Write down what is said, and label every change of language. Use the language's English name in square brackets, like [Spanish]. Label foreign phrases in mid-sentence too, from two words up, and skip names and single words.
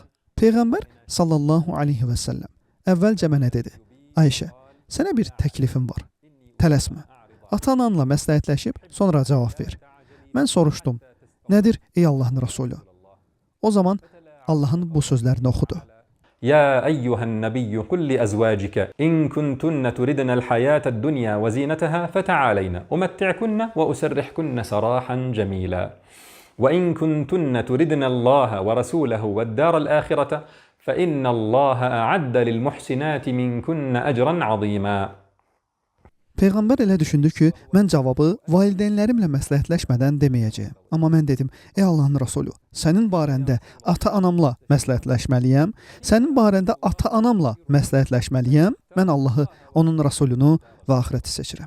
[Azerbaijani] Peyğəmbər [Arabic] صلى الله عليه وسلم [Azerbaijani] əvvəlcə mənə dedi. Ayşə, sənə bir təklifim var. Tələsmə. Ata-ananla məsləhətləşib sonra cavab ver. Mən soruşdum. Nədir ey Allahın Rasulü? O zaman Allahın bu sözlərini oxudu. [Arabic] يا أيها النبي قل لأزواجك إن كنتن تردن الحياة الدنيا وزينتها فتعالين أمتعكن وأسرحكن سراحا جميلا وإن كنتن تردن الله ورسوله والدار الآخرة فإن الله أعد للمحسنات منكن أجرا عظيما. [Azerbaijani] Peyğəmbər elə düşündü ki, mən cavabı valideynlərimlə məsləhətləşmədən deməyəcəyəm. Amma mən dedim, ey Allahın Rasulü, sənin barəndə ata-anamla məsləhətləşməliyəm, sənin barəndə ata-anamla məsləhətləşməliyəm, mən Allahı, onun Rasulunu və axirəti seçirəm.